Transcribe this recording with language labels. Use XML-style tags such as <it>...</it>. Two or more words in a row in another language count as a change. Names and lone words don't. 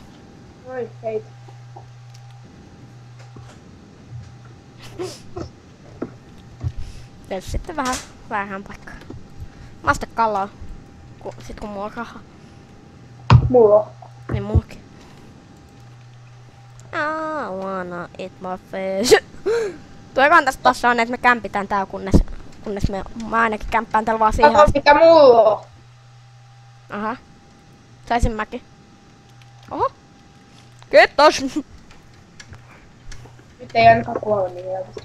<fi>Oi, hei. Tietysti sitten vähän paikkaa. Mä ostan kalaa. Sit kun mulla on rahaa. Mulla on. Niin mullakin.</fi> <en>I wanna eat my fish.</en> <fi>Tuokohan tästä tossa on, että me kämpitään täällä kunnes mä ainakin kämppään täällä vaan siihen. Kato mikä mulla on. Aha. Saisin mäkin. Oho. Kiitos. Nyt ei ainakaan kuole niin helposti.</fi>